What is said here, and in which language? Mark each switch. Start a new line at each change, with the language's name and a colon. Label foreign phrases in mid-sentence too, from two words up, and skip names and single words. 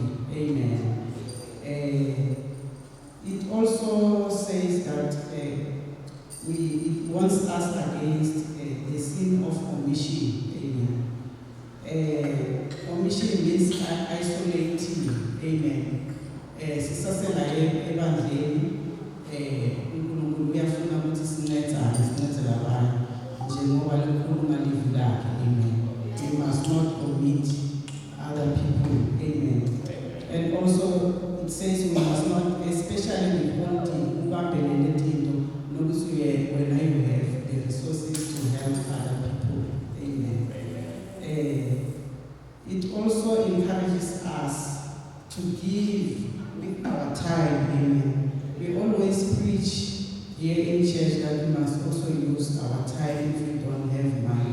English: Amen. It also says that it warns us against the sin of omission. Amen. Omission means isolating. Amen.
Zulu: Sisasela ebandleni uNkulunkulu uyafuna ukuthi sincedele abanye njengoba likhuluma livi lakhe.
English: Amen. We must not omit other people. Amen. And also it says we must not, especially withholding,
Zulu: ubambelele into nokuthi
English: when you have the resources to help other people. Amen. It also encourages us to give with our time. Amen. We always preach here in church that we must also use our time if we don't have money.